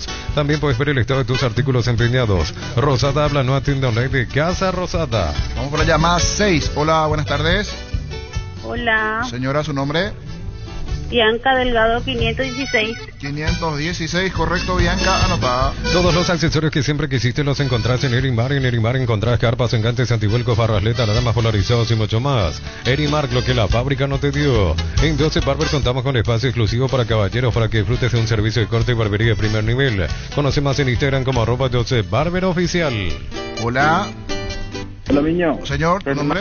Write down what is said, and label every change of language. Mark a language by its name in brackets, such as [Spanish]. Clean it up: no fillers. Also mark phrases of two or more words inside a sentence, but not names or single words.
[Spanish] También puedes ver el estado de tus artículos empeñados. Rosada habla, nueva tienda online de Casa Rosada. Vamos por allá, más 6. Hola, buenas tardes. Hola. Señora, ¿su nombre? Bianca Delgado, 516. 516, correcto, Bianca, anotada. Todos los accesorios que siempre quisiste los encontrás en Erimar. En Erimar encontrás carpas, engantes, antivuelcos, barrasletas, damas polarizados y mucho más. Erimar, lo que la fábrica no te dio. En 12 Barber contamos con espacio exclusivo para caballeros para que disfrutes de un servicio de corte y barbería de primer nivel. Conoce más en Instagram como @12 Barber Oficial. Hola. Hola, niño. Señor, ¿tu nombre?